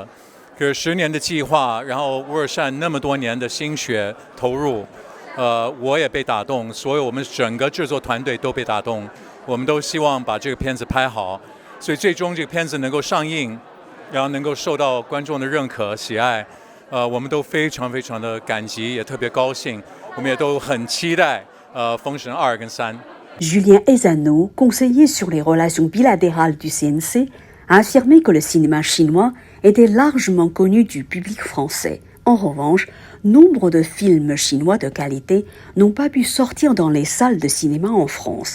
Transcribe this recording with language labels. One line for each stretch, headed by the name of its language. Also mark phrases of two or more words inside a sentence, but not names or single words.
Chinese: 可是10年的计划，然后乌尔善那么多年的心血投入，我也被打动，所有我们整个制作团队都被打动。我们都希望把这个片子拍好，所以最终这个片子能够上映，然后能够受到观众的认可喜爱，我们都非常非常的感激，也特别高兴，我们也都很期待封神2跟3。
French: Julien Ezano, conseiller sur les relations bilatérales du CNC, a affirmé que le cinéma chinois était largement connu du public français. En revanche, nombre de films chinois de qualité n'ont pas pu sortir dans les salles de cinéma en France.